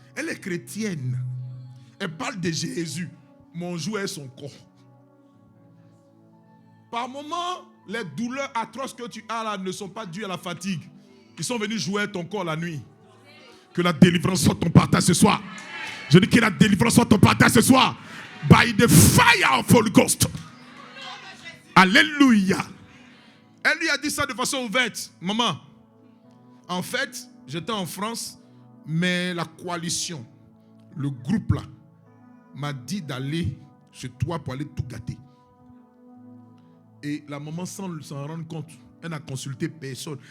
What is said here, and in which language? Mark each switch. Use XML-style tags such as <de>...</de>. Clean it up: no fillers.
<fr>Elle est chrétienne. Elle parle de Jésus. Mon jour est son corps. Par moments, les douleurs atroces que tu as là ne sont pas dues à la fatigue. Ils sont venus jouer ton corps la nuit. Que la délivrance soit ton partage ce soir. Je dis que la délivrance soit ton partage ce soir.</fr> <en>By the fire of Holy Ghost.</en> <fr>Alléluia. Elle lui a dit ça de façon ouverte. Maman, en fait, j'étais en France, mais la coalition, le groupe là, m'a dit d'aller chez toi pour aller tout gâter. Et la maman, sans s'en rendre compte, elle n'a consulté personne.</fr>